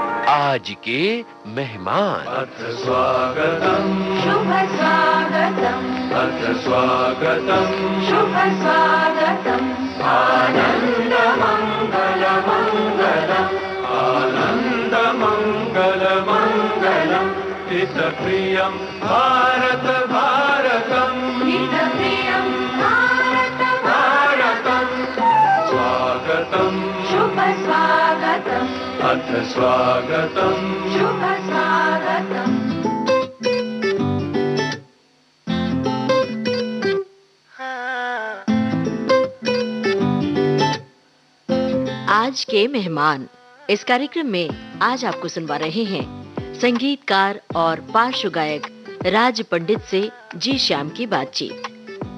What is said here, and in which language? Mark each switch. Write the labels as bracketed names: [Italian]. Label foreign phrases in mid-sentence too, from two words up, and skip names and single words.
[Hindi] आज के मेहमान। [Sanskrit] अथ स्वागतम् शुभ स्वागतम् अथ स्वागतम् शुभ स्वागतम् आनन्द मङ्गल मङ्गलम् आनन्द मङ्गल मङ्गलम् हितप्रियं भारत भारतम् हितप्रियं भारत भारतम् स्वागतम् शुभ स्वागतम् अथ स्वागतम् शुभ स्वागतम्। [Hindi] आज के मेहमान इस कार्यक्रम में आज आपको सुनवा रहे हैं संगीतकार और पार्श्व गायक राज पंडित से जी श्याम की बातचीत।